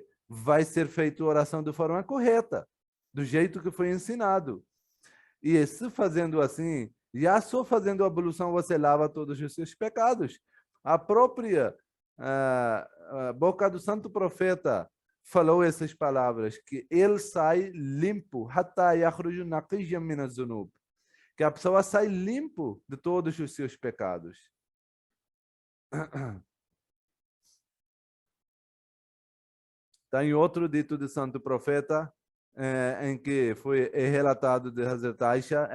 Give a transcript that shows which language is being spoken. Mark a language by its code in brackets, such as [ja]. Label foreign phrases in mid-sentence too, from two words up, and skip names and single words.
[pt] Vai ser feita a oração de forma correta, do jeito que foi ensinado. E se fazendo assim, já só fazendo a ablução você lava todos os seus pecados. A própria boca do santo profeta falou essas palavras, que ele sai limpo, [ar] حتى يخرج نقيا من الذنوب, [pt] que a pessoa sai limpo de todos os seus pecados. Tem outro dito do santo profeta, em que foi relatado de Hazrat Aisha.